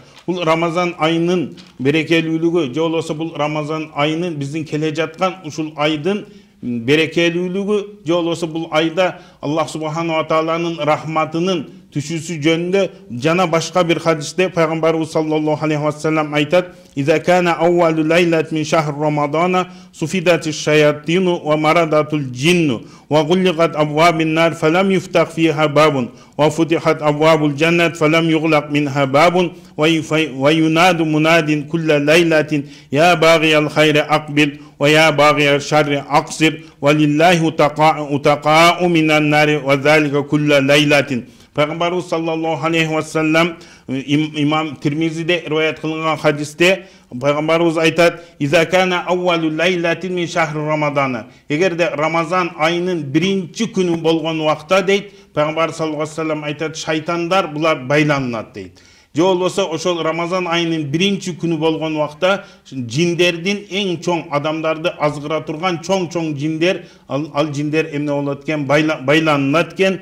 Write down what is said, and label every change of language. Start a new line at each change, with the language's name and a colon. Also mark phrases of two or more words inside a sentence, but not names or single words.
Kyrgyz: Бул Рамазан айынын берекелүүлүгү, же болбосо бул Рамазан айынын биздин келе жаткан ушул айдын берекелүүлүгү, же болбосо бул айда
Arabic: الله سبحانه
Kyrgyz: тааланын рахматынын түшүүсү жөнүндө жана башка бир хадисте пайгамбарыбыз
Arabic: صلى الله عليه وسلم
Kyrgyz: айтат:
Arabic: "إذا كان أول ليلة من شهر رمضان صفدت الشياطين ومردة الجن وغلقت أبواب النار فلم يفتح فيها باب وفتحت أبواب الجنة فلم يغلق منها باب وينادي مناد كل ليلة يا باغي الخير أقبل ويا باغي الشر أقصر ولله عتقاء من النار وذلك كل ليلة."
Kyrgyz: Пайгамбарыбыз
Arabic: صلى الله عليه وسلم
Kyrgyz: имам Тирмизиде риваят кылынган хадисте пайгамбарыбыз айтат:
Arabic: "إذا كان أول ليلة من شهر رمضان."
Kyrgyz: Эгерде Рамазан айынын биринчи күнү болгон убакта дейт, пайгамбар
Arabic: صلى الله عليه وسلم
Kyrgyz: айтат, шайтандар булар байланат дейт. Же болбосо ошол Рамазан айынын биринчи күнү болгон убакта жиндердин эң чоң, адамдарды азгыра турган чоң жиндер, ал жиндер эмне болот экен, байланат экен.